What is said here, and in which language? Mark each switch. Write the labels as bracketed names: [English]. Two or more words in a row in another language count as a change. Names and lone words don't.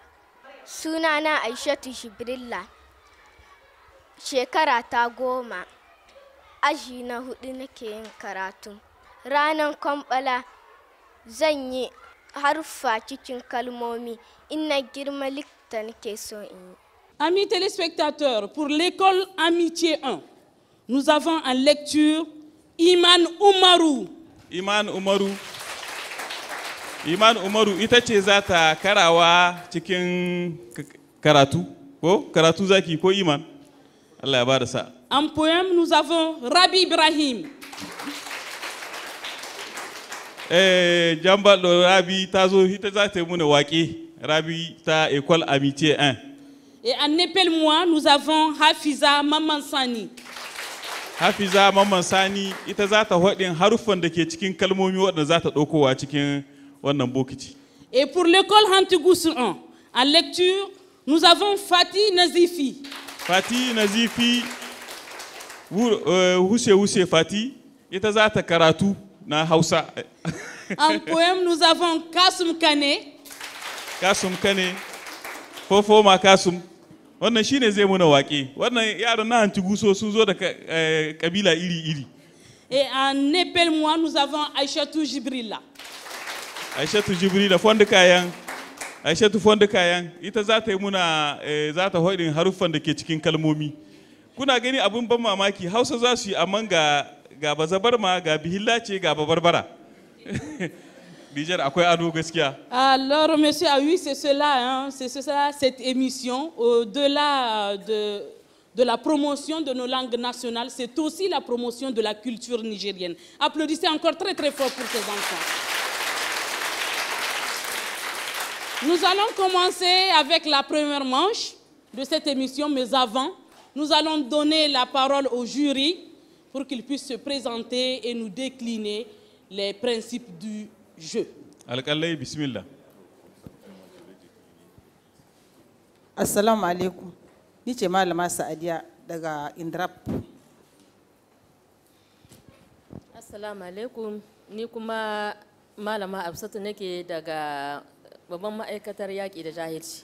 [Hausa] Sunana Aishatu Shibrilla. Shekara ta 10. Aji na 4 nake yin karatu. Ranar kwambala zan yi haruffa cikin kalmomi. In na girma likita nake so in yi. [French] Amis téléspectateurs, pour l'école Amitié 1, nous avons en lecture Iman Umaru. [Hausa] Iman Umaru ita ce za ta karawa cikin karatu, ko karatu zaki ko Iman? Allah ya bada sa. [French] En poème, nous avons Rabi Ibrahim. [Hausa] Jambalo Rabi ta zo ita za ta yi muna waƙe. Rabi ta École Amitié 1. [French] Et en Épelle-moi, nous avons Hafiza Mamansani. [Hausa] Hafiza Mamansani ita za ta haɗin haruffan da ke cikin kalmomi waɗanda za ta ɗaukowa cikin wannan bokiti. [French] Et pour l'école Hantugusu 1, en lecture, nous avons Fatih Nazifi. [Hausa] Fatih Nazifi, Hushe Fatih, ita za ta karatu na Hausa. [French] En poème, nous avons Kasum Kane. [Hausa] Kasum Kane, Fofoma Kasum. Wannan shine zai muna waƙe. Wannan yaran na Hantuguso sun zo da kabila iri-iri. [French] Et en Épelle-moi, nous avons Aishatou Jibrilla. [Hausa] Aishatu Jibrilla fonda kayan. Aishatu fonda kayan. Ita za ta yi muna za ta hoɗin haruffan da ke cikin kalmomi. Kuna gani abin ban mamaki Hausa za su yi amma ga bazabarma ga bihilla ce ga babarbara. [French] Alors, monsieur Aoui, c'est cela, cette émission, au-delà de la promotion de nos langues nationales, c'est aussi la promotion de la culture nigérienne. Applaudissez encore très très fort pour ces enfants. Nous allons commencer avec la première manche de cette émission, mais avant, nous allons donner la parole au jury pour qu'il puisse se présenter et nous décliner les principes du jeu. [Hausa] Alƙalai, bismillah. [Arabic] السلام عليكم. [Hausa] Ni ce Malama Sa'adiya daga Indrap. [Arabic] السلام عليكم. [Hausa] Ni kuma Malama Absatu nake daga babban ma'aikatar yaƙi da jahilci.